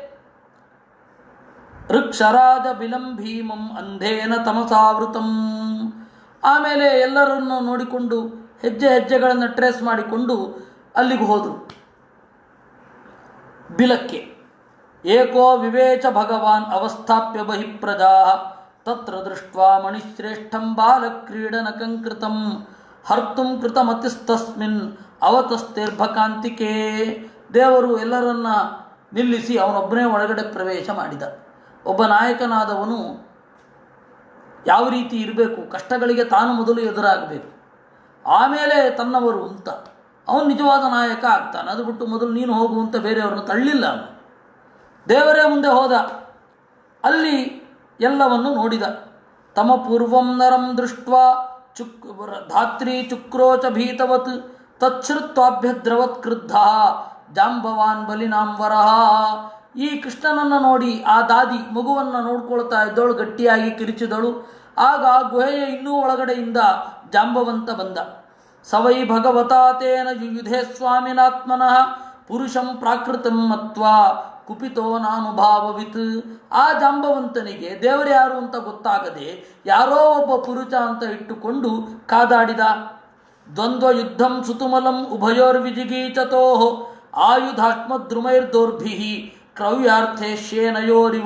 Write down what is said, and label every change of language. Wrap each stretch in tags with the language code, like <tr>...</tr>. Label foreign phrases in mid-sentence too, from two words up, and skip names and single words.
<sa>ಋಕ್ಷರಾಜ ಬಿಲಂ ಭೀಮಂ ಅಂಧೇನ ತಮಸಾವೃತಂ.</sa> <kn>ಆಮೇಲೆ ಎಲ್ಲರನ್ನು ನೋಡಿಕೊಂಡು ಹೆಜ್ಜೆ ಹೆಜ್ಜೆಗಳನ್ನು ಟ್ರೇಸ್ ಮಾಡಿಕೊಂಡು ಅಲ್ಲಿಗೆ ಹೋದರು ಬಿಲಕ್ಕೆ.</kn> <sa>ಏಕೋ ವಿವೇಚ ಭಗವಾನ್ ಅವಸ್ಥಾಪ್ಯ ಬಹಿಪ್ರಜಾ ತತ್ರ ದೃಷ್ಟ್ವಾ ಮಣಿಶ್ರೇಷ್ಠಂ ಬಾಲಕ್ರೀಡನಕಂಕೃತಂ ಹರ್ತುಂ ಕೃತಮತಿಸ್ತಸ್ಮಿನ್ ಅವತಸ್ತಿರ್ಭಕಾಂತಿಕೆ.</sa> <kn>ದೇವರು ಎಲ್ಲರನ್ನ ನಿಲ್ಲಿಸಿ ಅವನೊಬ್ಬನೇ ಒಳಗಡೆ ಪ್ರವೇಶ ಮಾಡಿದ. ಒಬ್ಬ ನಾಯಕನಾದವನು ಯಾವ ರೀತಿ ಇರಬೇಕು, ಕಷ್ಟಗಳಿಗೆ ತಾನು ಮೊದಲು ಎದುರಾಗಬೇಕು, ಆಮೇಲೆ ತನ್ನವರು ಅಂತ. ಅವನು ನಿಜವಾದ ನಾಯಕ ಆಗ್ತಾನೆ. ಅದು ಬಿಟ್ಟು ಮೊದಲು ನೀನು ಹೋಗು ಅಂತ ಬೇರೆಯವ್ರನ್ನ ತಳ್ಳಿಲ್ಲ ಅವನು. ದೇವರೇ ಮುಂದೆ ಹೋದ, ಅಲ್ಲಿ ಎಲ್ಲವನ್ನು ನೋಡಿದ.</kn> <sa>ತಮ ಪೂರ್ವಂ ನರಂ ದೃಷ್ಟ್ವಾ ಧಾತ್ರಿ ಚುಕ್ರೋಚ ಭೀತವತ್ ತಚ್ಛ್ರುತ್ವಾಭ್ಯದ್ರವತ್ ಕ್ರುದ್ಧ ಜಾಂಬವಾನ್ ಬಲಿನಾಂವರಃ.</sa> <kn>ಈ ಕೃಷ್ಣನನ್ನು ನೋಡಿ ಆ ದಾದಿ ಮಗುವನ್ನು ನೋಡ್ಕೊಳ್ತಾ ಇದ್ದವಳು ಗಟ್ಟಿಯಾಗಿ ಕಿರಿಚಿದಳು. ಆಗ ಗುಹೆಯ ಇನ್ನೂ ಒಳಗಡೆಯಿಂದ ಜಾಂಬವಂತ ಬಂದ.</kn> <sa>ಸವೈ ಭಗವತಾ ತೇನ ಯುಯುಧೇ ಸ್ವಾಮಿನಾತ್ಮನಃ ಪುರುಷಂ ಪ್ರಾಕೃತಂ ಮತ್ವಾ ಕುಪಿತೋ ನಾನುಭಾವವಿತ್.</sa> <kn>ಆ ಜಾಂಬವಂತನಿಗೆ ದೇವರು ಯಾರು ಅಂತ ಗೊತ್ತಾಗದೆ ಯಾರೋ ಒಬ್ಬ ಪುರುಷ ಅಂತ ಇಟ್ಟುಕೊಂಡು ಕಾದಾಡಿದ.</kn> <sa>ದ್ವಂದ್ವ ಯುದ್ಧಂ ಸುತುಮಲಂ ಉಭಯೋರ್ವಿಜಿಗೀಚತೋ ಆಯುಧಾತ್ಮದ್ರುಮೈರ್ದೋರ್ಭಿ ಕ್ರವ್ಯಾರ್ಥೇಶ್ಯೇನಯೋರಿವ.</sa>